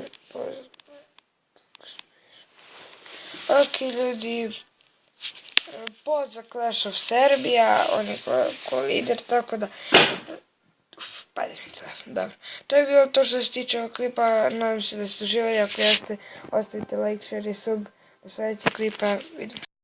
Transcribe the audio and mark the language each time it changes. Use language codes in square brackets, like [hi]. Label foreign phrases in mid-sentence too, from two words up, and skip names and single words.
[sr] Ok ljudi, Poza Clash of Serbia, on je ko lider, tako da... Pade mi telefon, dobro. To je bilo to što se tiče ovog klipa, nadam se da ste uživali, ako jeste, ostavite like, share i sub. Do sljedećeg klipa, vidimo.